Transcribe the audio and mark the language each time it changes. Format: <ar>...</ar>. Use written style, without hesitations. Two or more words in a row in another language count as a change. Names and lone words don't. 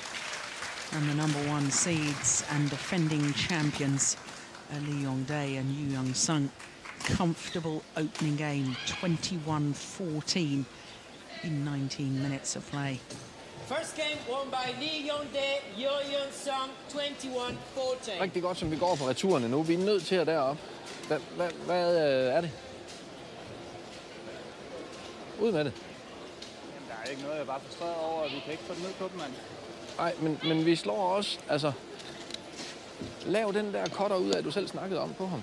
<en>And the number 1 seeds and defending champions, Lee Yongdae and Yu Young Sung. Comfortable opening game, 21-14 in 19 minutes of play. First game won by Lee Yongdae, Yu Young Sung, 21-14.</en> <da>Rigtig godt, som vi går på returerne nu. Vi er nødt til at derop. Hvad er det? Ud med det. Der er ikke noget, jeg er bare frustreret over, at vi kan ikke få den ned på dem, mand. Nej, men vi slår også, altså... Lav den der cutter ud af, du selv snakkede om på ham.</da>